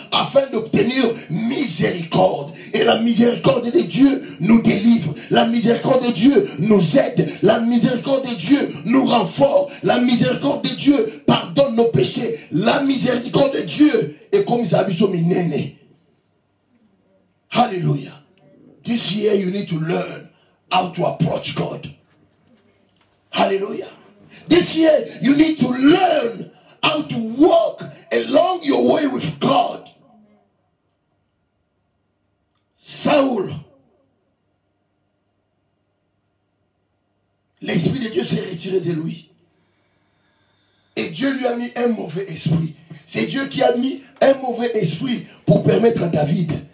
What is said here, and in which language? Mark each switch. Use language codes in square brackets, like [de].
[fr] Afin d'obtenir miséricorde. Et la miséricorde de Dieu nous délivre. La miséricorde de Dieu nous aide. La miséricorde de Dieu nous rend fort. La miséricorde de Dieu pardonne nos péchés. La miséricorde de Dieu est comme Zabiso Minene. Alléluia. [en] This year you need to learn how to approach God. Hallelujah. This year you need to learn how to walk along your way with God. [fr] Saoul, l'Esprit de Dieu s'est retiré de lui. Et Dieu lui a mis un mauvais esprit. C'est Dieu qui a mis un mauvais esprit pour permettre à David